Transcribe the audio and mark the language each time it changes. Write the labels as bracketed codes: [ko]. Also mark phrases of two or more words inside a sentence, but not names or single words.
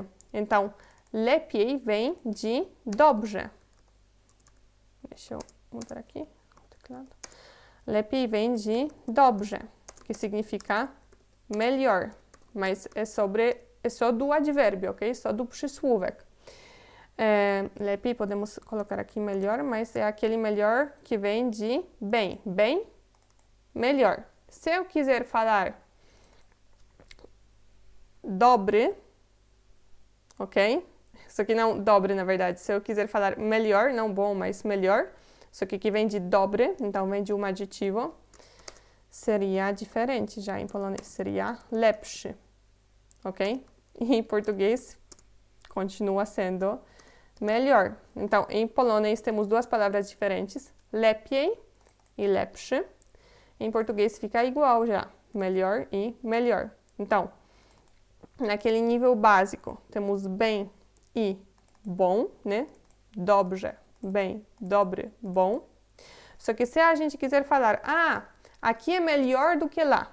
[pt] Então, lepiej vem de dobrze. Deixa eu mudar aqui o teclado. Lepiej vem de dobrze, que significa melhor, mas é só do advérbio, ok? Só do przysłówek. Lepiej podemos colocar aqui melhor, mas é aquele melhor que vem de bem. Bem, melhor. Se eu quiser falar dobry, ok? Isso aqui não dobre, na verdade. Se eu quiser falar melhor, não bom, mas melhor, isso aqui vem de dobre, então vem de um adjetivo, seria diferente já em polonês, seria lepszy, ok? E em português continua sendo melhor. Então, em polonês temos duas palavras diferentes, lepiej e lepszy. Em português fica igual já, melhor e melhor. Então, naquele nível básico, temos bem e bom, né? Dobrze, bem, dobre, bom. Só que se a gente quiser falar, aqui é melhor do que lá.